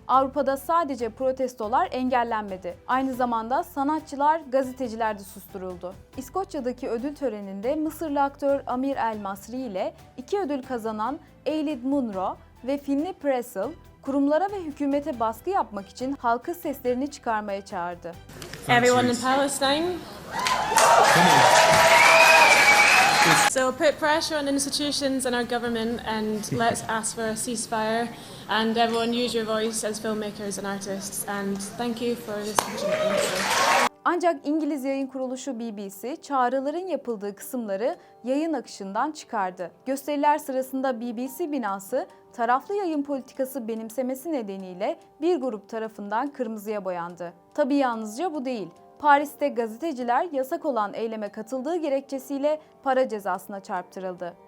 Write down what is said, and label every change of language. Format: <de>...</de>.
<tr>Avrupa'da sadece protestolar engellenmedi. Aynı zamanda sanatçılar, gazeteciler de susturuldu. İskoçya'daki ödül töreninde Mısırlı aktör Amir El Masri ile 2 ödül kazanan Eilidh Munro ve Finley Pressel, kurumlara ve hükümete baskı yapmak için halkı seslerini çıkarmaya çağırdı.</tr> <en>Everyone in Palestine. So put pressure on institutions and our government and let's ask for a ceasefire, and everyone use your voice as filmmakers and artists, and thank you for this opportunity.</en> <tr>Ancak İngiliz yayın kuruluşu BBC çağrıların yapıldığı kısımları yayın akışından çıkardı. Gösteriler sırasında BBC binası taraflı yayın politikası benimsemesi nedeniyle bir grup tarafından kırmızıya boyandı. Tabii yalnızca bu değil. Paris'te gazeteciler yasak olan eyleme katıldığı gerekçesiyle para cezasına çarptırıldı.</tr>